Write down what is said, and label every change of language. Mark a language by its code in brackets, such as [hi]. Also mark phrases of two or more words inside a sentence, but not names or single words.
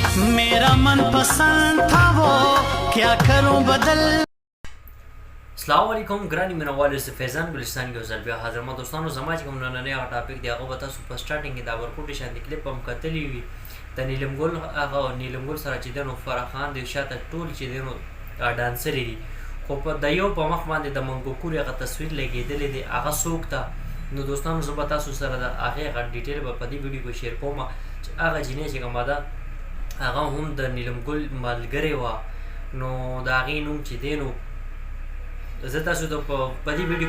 [hi] मेरा मन पसंद था वो क्या करूं बदल। [ps] السلام علیکم ګراني مینوالو زه فیضان ګلستان یو ځل بیا حاضر ما دوستانو زما چې کوم نننی هغه ټاپک دی هغه به تاسو په سټارټینګ کې د اورکوټ شاندې کلیپ هم کتلی وي د نیلم ګل هغه نیلم ګل سره چې دی نو فرح خان دی شاته ټول چې دی نو ډانسر دي خو په د یو په مخ باندې د منګوکور هغه تصویر لګېدلی دی هغه څوک ته نو دوستانو زه به تاسو سره د هغې هغه ډیټیل به په دې ویډیو کې شیر کوم چې هغه جینۍ چې کومه ده هغه هم د نیلم ګل ملګرې وه نو د هغې نوم چې دی نو زه تاسو ته په دې ویډیو